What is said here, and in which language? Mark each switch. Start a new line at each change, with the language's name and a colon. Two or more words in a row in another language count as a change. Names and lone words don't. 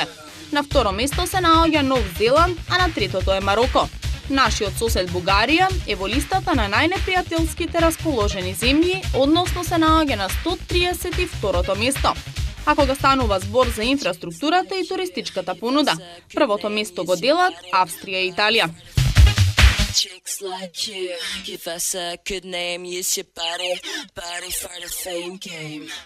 Macedonian: На второ место се наоѓа Нов Зеланд, а на третото е Мароко. Нашиот сосед Бугарија е во листата на најнепријателските расположени земји, односно се наоѓа на 132-то место. А кога станува збор за инфраструктурата и туристичката понуда, првото место го делат Австрија и Италија.
English: Chicks like you, give us a good name, use your body for the fame game.